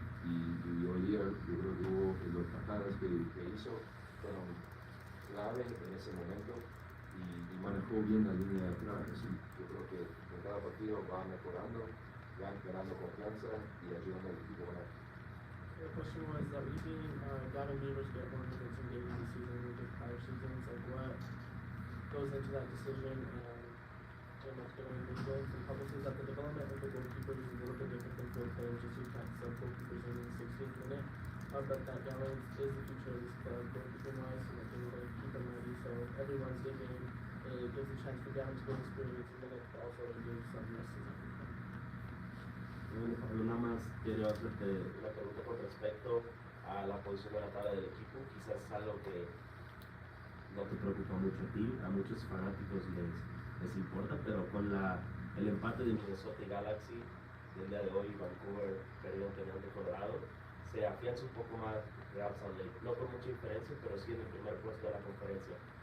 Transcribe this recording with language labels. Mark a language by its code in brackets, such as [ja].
[es] Y hoy día yo creo que los tajadas que hizo fueron clave en ese momento y manejó bien la línea de atrás. Así, yo creo que en cada partido va mejorando, va ganando confianza y ayudando al equipo a ganar. [en] The question was that we've seen Gavin Beavers get more convincing games this season than we did prior seasons. Like, what goes into that decision, and in Mexico and big games. And Pablo says that the development of the goalkeeper is a little bit different than field players, just so you can't sub goalkeepers in the 16th minute. But that Gallons is the future of this club, goalkeeping wise, and that they will keep them ready. So every Wednesday game, it gives a chance for Gallons to get experience in minutes, but also it gives some rest to them. [es] Bueno, Pablo, nada más quiero hacerte una pregunta con respecto a la posición de la tabla del equipo. Quizás es algo que no te preocupa mucho a ti, a muchos fanáticos les importa, pero con el empate de Minnesota y Galaxy del día de hoy, Vancouver perdieron ante Colorado, se afianza un poco más Real Salt Lake, no con mucha diferencia, pero sí en el primer puesto de la conferencia.